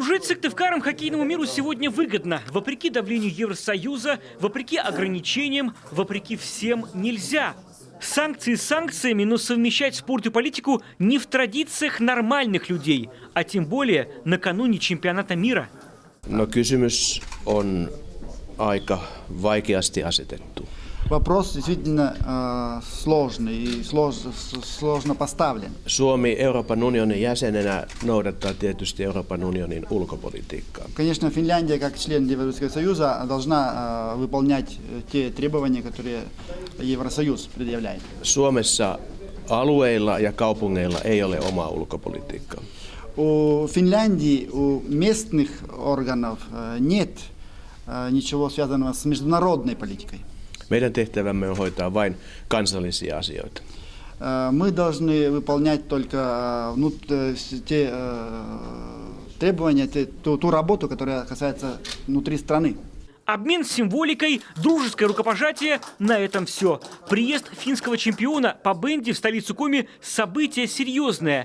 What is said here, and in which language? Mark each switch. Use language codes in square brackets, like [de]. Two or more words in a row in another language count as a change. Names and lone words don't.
[ru] Быть Сыктывкаром хоккейному миру сегодня выгодно. Вопреки давлению Евросоюза, вопреки ограничениям, вопреки всем нельзя. Санкции с санкциями, но совмещать спорт и политику не в традициях нормальных людей, а тем более накануне чемпионата мира. [fi] No kysymys on aika vaikeasti asetettu. [ru] Вопрос действительно сложный и сложно поставлен. [fi] Suomi Euroopan unionin jäsenenä noudattaa tietysti Euroopan unionin ulkopolitiikkaa. [ru] Конечно, Финляндия, как член Европейского Союза, должна выполнять те требования, которые Евросоюз предъявляет. [fi] Suomessa alueilla ja kaupungeilla ei ole omaa ulkopolitiikkaa. [ru] У Финляндии, у местных органов нет ничего связанного с международной политикой. [fi] Meidän tehtävämme on hoitaa vain kansallisia asioita. [ru] Мы должны выполнять только те требования, ту работу, которая касается внутри страны. Обмен символикой, дружеское рукопожатие – на этом все. Приезд финского чемпиона по бенди в столицу Коми – событие серьезное.